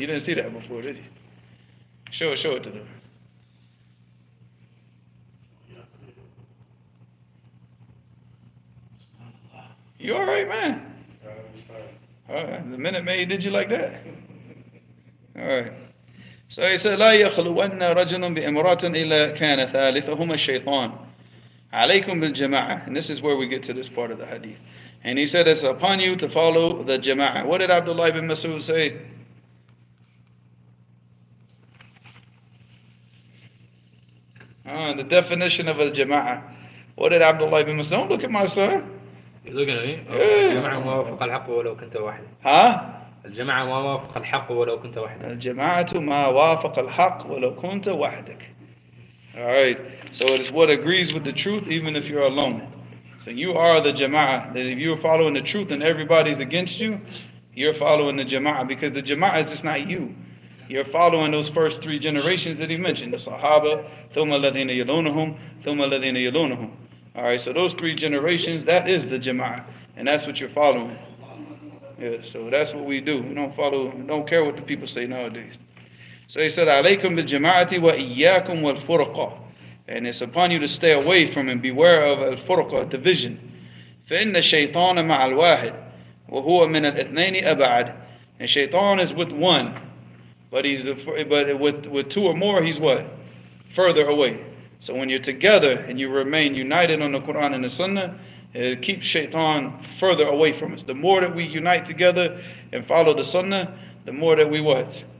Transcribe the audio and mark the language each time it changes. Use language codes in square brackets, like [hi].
[en] You didn't see that before, did you? Show it to them. You all right, man? All right. The Minute Maid did you like that? All right. So he said, [ar] لا يخلون رجل بامرأة إلا كان ثالثهما الشيطان. عليكم بالجماعة. [en] And this is where we get to this part of the hadith. And he said, it's upon you to follow the jama'ah. What did Abdullah ibn Mas'ud say? The definition of a jama'ah. What did Abdullah ibn Mas'ud? Don't look at my son. You're looking at me? [ar] الجماعة ما وافق الحق ولو كنت واحدة. ها؟ الجماعة ما وافق الحق ولو كنت وحدك. الجماعة ما وافق الحق ولو كنت وحدك. [en] All right. So it is what agrees with the truth, even if you're alone. So you are the jama'ah. That if you're following the truth and everybody's against you, you're following the jama'ah, because the jama'ah is just not you. You're following those first three generations that he mentioned: the Sahaba, [ar] ثم الذين يلونهم, ثم الذين يلونهم. [en] All right. So those three generations, that is the jama'ah, and that's what you're following. Yeah, so that's what we do. We don't care what the people say nowadays. So he said, [ar] "Alaykum bil jama'ati wa iyyakum wal furqa," [en] and it's upon you to stay away from and beware of al furqa, division. [ar] فإن الشيطان مع الواحد وهو من الاثنين أبعد. [en] And shaitan is with one, but with two or more, he's what? Further away. So when you're together and you remain united on the Quran and the Sunnah, it keeps shaitan further away from us. The more that we unite together and follow the Sunnah, the more that we what?